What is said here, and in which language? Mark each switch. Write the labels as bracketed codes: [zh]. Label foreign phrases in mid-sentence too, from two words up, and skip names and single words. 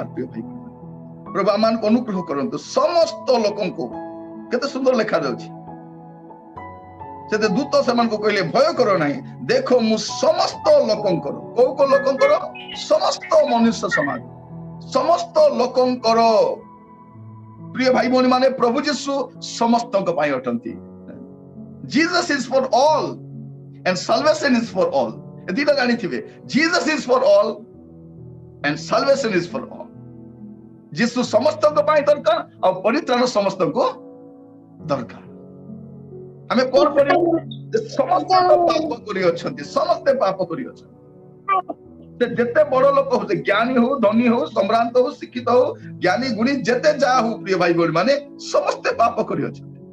[or] ପ୍ରିୟ ଭାଇ, ପ୍ରଭୁ ଆମମାନଙ୍କୁ ଅନୁଗ୍ରହ କରନ୍ତୁ। ସମସ୍ତ ଲୋକଙ୍କୁ, କେତେ ସୁନ୍ଦର ଲେଖାଯାଉଛି, ସେତେ ଦୂତ ସେମାନଙ୍କୁ କହିଲେ, ଭୟ କର ନାହିଁ, ଦେଖ ମୁଁ ସମସ୍ତ ଲୋକଙ୍କର, କୋଉ କୋଉ ଲୋକଙ୍କର? ସମସ୍ତ ମନୁଷ୍ୟ ସମାଜ, ସମସ୍ତ ଲୋକଙ୍କର। ପ୍ରିୟ ଭାଇ ଭଉଣୀ ମାନେ, ପ୍ରଭୁ ଯୀଶୁ ସମସ୍ତଙ୍କ ପାଇଁ ଅଟନ୍ତି। [en] Jesus is for all and salvation is for all। [or] ଏ ଦିଟା ଜାଣିଥିବେ, [en] Jesus is for all and salvation is for all। [or] ଯୀଶୁ ସମସ୍ତଙ୍କ ପାଇଁ ଦରକାର, ଆଉ ପରିତ୍ରାଣ ସମସ୍ତଙ୍କୁ ଦରକାର। ଆମେ କଣ କରିବୁ? ସମସ୍ତେ ପାପ କରିଅଛନ୍ତି, ସମସ୍ତେ ପାପ କରିଅଛନ୍ତି। ସେ ଯେତେ ବଡ ଲୋକ ହଉ, ଜ୍ଞାନୀ ହଉ, ଧନୀ ହଉ, ସମ୍ଭ୍ରାନ୍ତ ହଉ, ଶିକ୍ଷିତ ହଉ, ଜ୍ଞାନୀ ଗୁଣୀ ଯେତେ ଯାହା ହଉ, ପ୍ରିୟ ଭାଇ ଭଉଣୀ ମାନେ, ସମସ୍ତେ ପାପ କରିଅଛନ୍ତି।